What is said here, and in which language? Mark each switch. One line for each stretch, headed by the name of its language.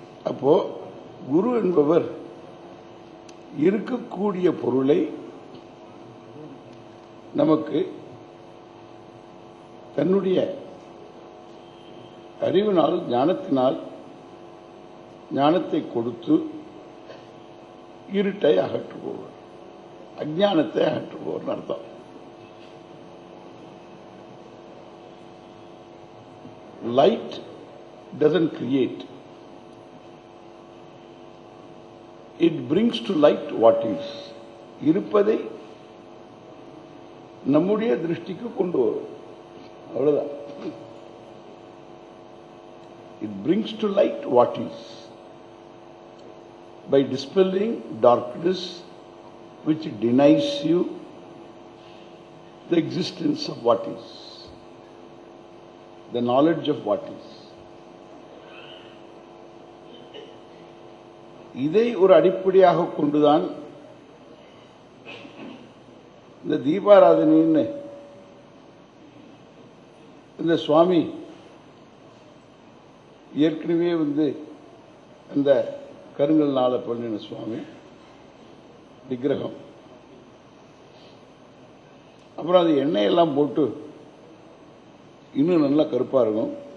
Tamil: அப்போ குரு என்பவர் இருக்கக்கூடிய பொருளை நமக்கு தன்னுடைய அறிவினால், ஞானத்தினால், ஞானத்தை கொடுத்து இருட்டை அகற்றுபவர், அஞ்ஞானத்தை அகற்றுபவர் அர்த்தம்.
English: Light doesn't create, it brings to light what is.
Tamil: இருப்பதை நம்முடைய திருஷ்டிக்கு கொண்டு வரும், அவ்வளவுதான்.
English: It brings to light what is by dispelling darkness which denies you the existence of what is. the knowledge of what is.
Tamil: இதை ஒரு அடிப்படையாக கொண்டுதான் இந்த தீபாராதனைன்னு இந்த சுவாமி ஏற்கனவே அந்த கருங்கல்னால பண்ணின சுவாமி விக்கிரகம், அப்புறம் அது எண்ணெயெல்லாம் போட்டு இன்னும் நல்லா கருப்பா இருக்கும்.